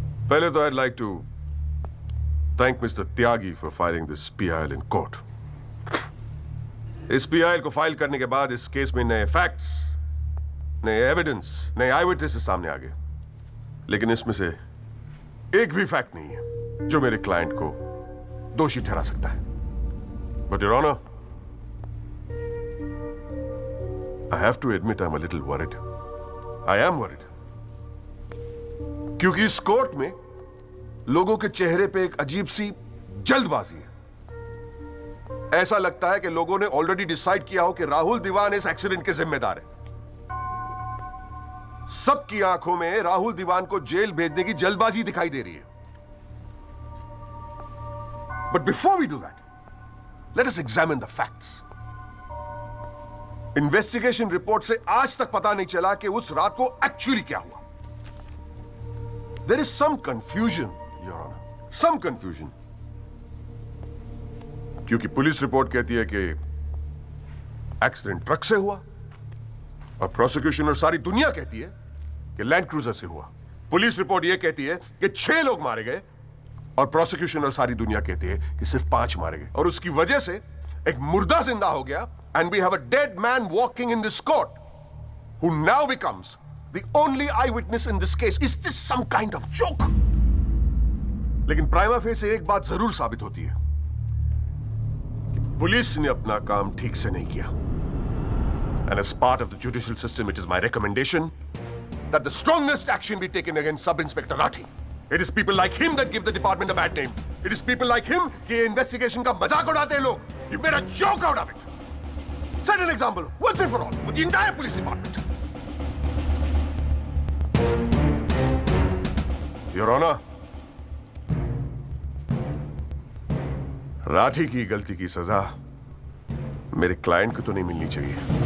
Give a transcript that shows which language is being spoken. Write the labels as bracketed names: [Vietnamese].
[Hindi] पहले तो [English] I'd like to thank Mr. Tyagi for filing this PIL in court. [Hindi] इस PIL को file करने के बाद इस केस में नए फैक्ट्स, नए एविडेंस, नए आई विटनेसेस सामने आ गए। लेकिन इसमें से एक भी फैक्ट नहीं है जो मेरे क्लाइंट को दोषी ठहरा सकता है। [English] But your honour, I have to admit I'm a little worried. I am worried. [Hindi] क्योंकि इस कोर्ट में लोगों के चेहरे पे एक अजीब सी जल्दबाजी है। ऐसा लगता है कि लोगों ने ऑलरेडी डिसाइड किया हो कि राहुल दीवान इस एक्सीडेंट के जिम्मेदार है। सबकी आंखों में राहुल दीवान को जेल भेजने की जल्दबाजी दिखाई दे रही है। [English] But before we do that, let us examine the facts. [Hindi] Investigation report से आज तक पता नहीं चला कि उस रात को एक्चुअली क्या हुआ। [English] There is some confusion, Your Honor. Some confusion. [Hindi] क्योंकि पुलिस रिपोर्ट कहती है कि एक्सीडेंट ट्रक से हुआ और प्रोसिक्यूशन और सारी दुनिया कहती है कि लैंड क्रूजर से हुआ। पुलिस रिपोर्ट यह कहती है कि 6 लोग मारे गए और प्रोसिक्यूशन और सारी दुनिया कहती है कि सिर्फ 5 मारे गए। और उसकी वजह से एक मुर्दा जिंदा हो गया [English] and we have a dead man walking in this court who now becomes the only eyewitness in this case. Is this some kind of joke? [Hindi] लेकिन प्राइमा फेसी एक बात जरूर साबित होती है कि पुलिस ने अपना काम ठीक से नहीं किया। [English] And as part of the judicial system, it is my recommendation that the strongest action be taken against Sub-Inspector Rathi. It is people like him that give the department a bad name. It is people like him [Hindi] कि investigation का मजाक उड़ाते हैं लोग. [English] You made a joke out of it. Set an example once and for all with the entire police department. [Hindi] Your Honor, Rathi की गलती की सजा मेरे क्लाइंट को तो नहीं मिलनी चाहिए।